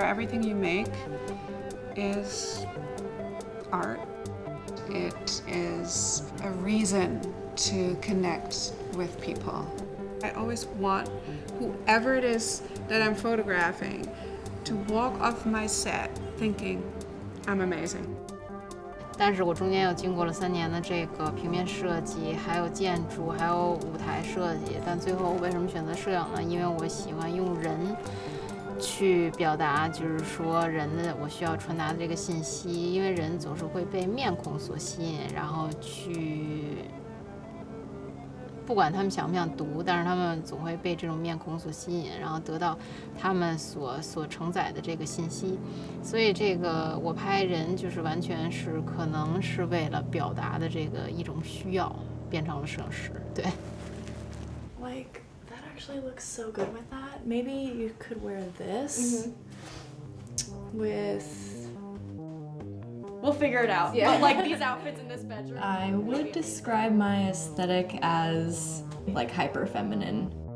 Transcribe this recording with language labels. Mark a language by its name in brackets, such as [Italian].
[English] Everything you make is art. It is a reason to connect with people. I always want whoever it is that I'm photographing to walk off my set thinking, I'm amazing. [Chinese] 但是我中间又经过了3年的这个平面设计，还有建筑，还有舞台设计。但最后我为什么选择摄影呢？因为我喜欢用人去表达，就是说人的我需要传达的这个信息。因为人总是会被面孔所吸引，然后去。不管他们想不想读，但是他们总会被这种面孔所吸引，然后得到他们所承载的这个信息。所以这个我拍人就是完全是可能是为了表达的这个一种需要，变成了摄影师。对。 [English] Like that actually looks so good with that. Maybe you could wear this with. We'll figure it out. Yeah. But like these outfits in this bedroom. I would describe my aesthetic as like hyper feminine.